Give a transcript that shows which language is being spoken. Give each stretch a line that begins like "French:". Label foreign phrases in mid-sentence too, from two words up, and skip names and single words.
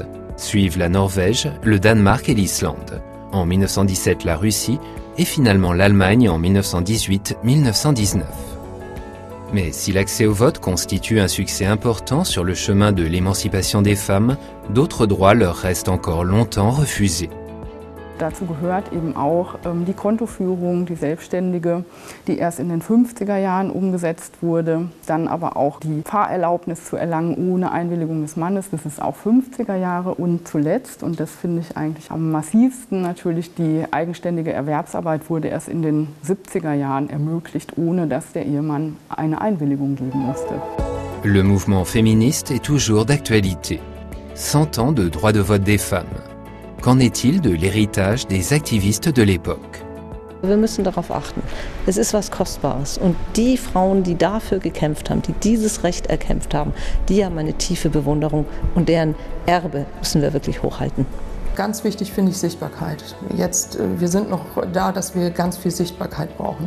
French: Suivent la Norvège, le Danemark et l'Islande. En 1917, la Russie et finalement l'Allemagne en 1918-1919. Mais si l'accès au vote constitue un succès important sur le chemin de l'émancipation des femmes, d'autres droits leur restent encore longtemps refusés.
German: Dazu gehört eben auch die Kontoführung, die Selbstständige, die erst in den 50er Jahren umgesetzt wurde. Dann aber auch die Fahrerlaubnis zu erlangen ohne Einwilligung des Mannes, das ist auch 50er Jahre. Und zuletzt, und das finde ich eigentlich am massivsten, natürlich die eigenständige Erwerbsarbeit wurde erst in den 70er Jahren ermöglicht, ohne dass der Ehemann eine Einwilligung geben musste.
French: Le mouvement féministe est toujours d'actualité. 100 ans de droit de vote des femmes. Qu'en est-il de l'héritage des Aktivistes de l'époque?
German: Wir müssen darauf achten. Es ist was Kostbares. Und die Frauen, die dafür gekämpft haben, die dieses Recht erkämpft haben, die haben eine tiefe Bewunderung. Und deren Erbe müssen wir wirklich hochhalten. Ganz wichtig finde ich Sichtbarkeit. Jetzt, wir sind noch da, dass wir ganz viel Sichtbarkeit brauchen.